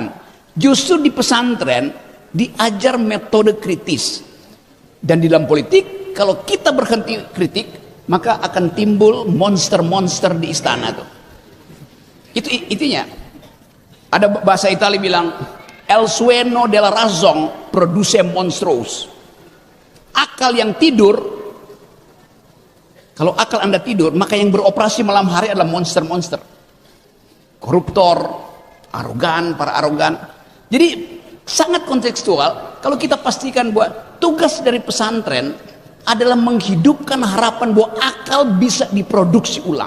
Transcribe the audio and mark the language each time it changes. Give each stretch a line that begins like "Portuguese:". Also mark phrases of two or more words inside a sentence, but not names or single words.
Indonesian: Justru di pesantren diajar metode kritis. Dan di dalam politik, kalau kita berhenti kritik, maka akan timbul monster-monster di istana tuh. Itu intinya. Ada bahasa Italia bilang,
Spanish: el sueño della razón produce monstruos.
Indonesian: Akal yang tidur, kalau akal Anda tidur, maka yang beroperasi malam hari adalah monster-monster. Koruptor, para arogan. Jadi sangat kontekstual kalau kita pastikan bahwa tugas dari pesantren adalah menghidupkan harapan bahwa akal bisa diproduksi ulang.